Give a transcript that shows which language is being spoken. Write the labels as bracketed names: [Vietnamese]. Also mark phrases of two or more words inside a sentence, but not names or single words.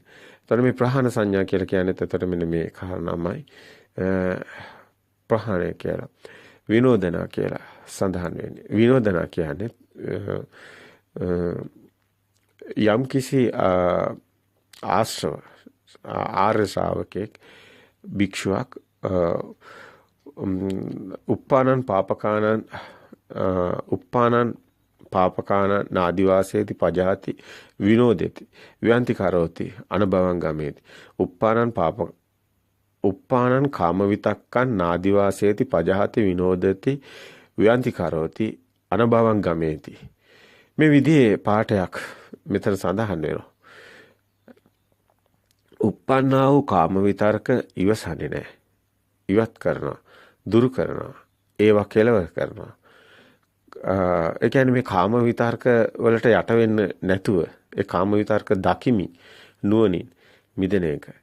[Sinhala] එතන මේ ප්‍රහාණ සංඥා කියලා කියන්නේ එතකොට මෙන්න මේ කාරණාමයි ප්‍රහාණය කියලා විනෝදනා කියලා සඳහන් වෙන්නේ. විනෝදනා කියන්නේ යම් කිසි ආශ්‍රව ආර්ය ශ්‍රාවකෙක් භික්ෂුවක් [Pali] උප්පානං පාපකානං නාදිවාසේති පජාති විනෝදේති ව්‍යන්ති කරෝති අනබවං ගමේති උප්පානං කාම විතක්කං නාදිවාසේති පජාති විනෝදති ව්‍යන්ති කරෝති අනබවං ගමේති. [Sinhala] මේ විදිහේ පාඩයක් මෙතන සඳහන් වෙනවා. උප්පන්නා වූ කාම විතර්ක ඉවසන්නේ නැහැ. ඉවත් කරනවා. දුරු කරනවා. ඒවා කෙලවර කරනවා. ඒ කියන්නේ මේ කාම විතර්ක වලට යට වෙන්න නැතුව ඒ කාම විතර්ක දකිමි නුවණින් මිදෙන එක.